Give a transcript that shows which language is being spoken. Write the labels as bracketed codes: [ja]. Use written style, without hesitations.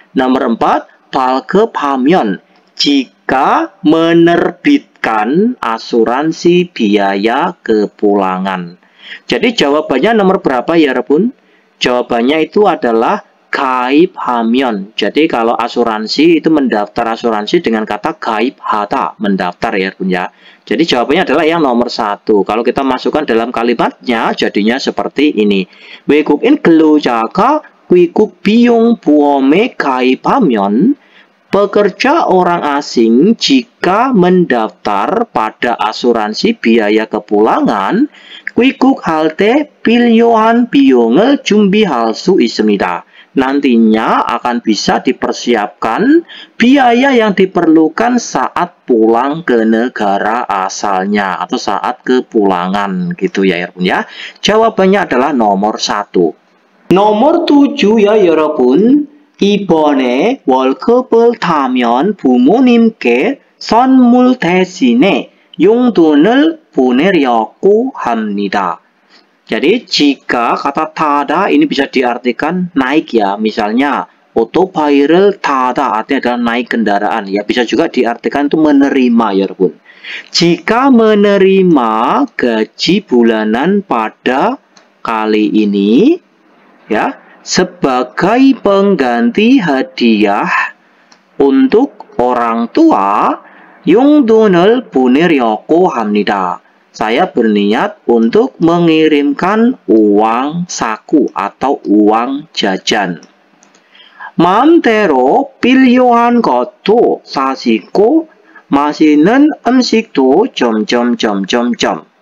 [id] Nomor 4, 발급하면 jika menerbitkan asuransi biaya kepulangan. Jadi jawabannya nomor berapa ya, Rebun? Jawabannya itu adalah 가입하면. Jadi kalau asuransi itu mendaftar asuransi dengan kata 가입하다, mendaftar ya, Rebun ya. Jadi jawabannya adalah yang nomor 1. Kalau kita masukkan dalam kalimatnya jadinya seperti ini. [ko] 외국인 근로자가 귀국 비용 보험에 가입하면 [id] pekerja orang asing jika mendaftar pada asuransi biaya kepulangan [ko] 귀국할 때 필요한 비용을 준비할 수 있습니다. [id] Nantinya akan bisa dipersiapkan biaya yang diperlukan saat pulang ke negara asalnya atau saat kepulangan gitu ya 여러분 ya. Jawabannya adalah nomor 1. Nomor 7 ya 여러분. [ko] 이번에 월급을 타면 부모님께 선물 대신에 용돈을 보내려고 합니다. [id] Jadi jika kata tada ini bisa diartikan naik ya, misalnya otobairel tada artinya adalah naik kendaraan ya, bisa juga diartikan itu menerima ya Bun. Jika menerima gaji bulanan pada kali ini ya sebagai pengganti hadiah untuk orang tua, [ko] 용돈을 보내려고 합니다. [id] Saya berniat untuk mengirimkan uang saku atau uang jajan. [ko] 마음대로 필요한 것도 사시고 맛있는 음식도 점점점점점.